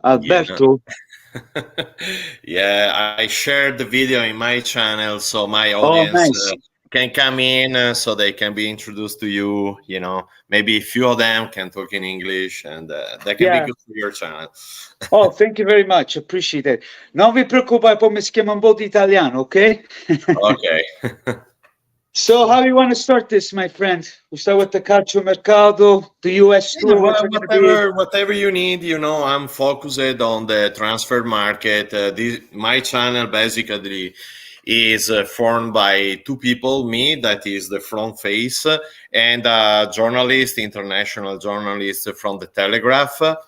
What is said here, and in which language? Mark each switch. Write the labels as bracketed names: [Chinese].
[English] Alberto. Yeah, I shared the video in my channel so my Oh, audience nice. can come in so they can be introduced to you. Maybe a few of them can talk in English and that can be Yeah. good for your channel. Oh, thank you very much. Appreciate it. [Italian] Non vi preoccupate, poi mi schiamo un po' di italiano, okay? [English] Okay. So, how do you want to start this, my friend? We start with the calcio mercato, the US tour. What's it going to be? Whatever you need, I'm focused on the transfer market. My channel basically is formed by two people, me, that is the front face, and a journalist, international journalist from the Telegraph.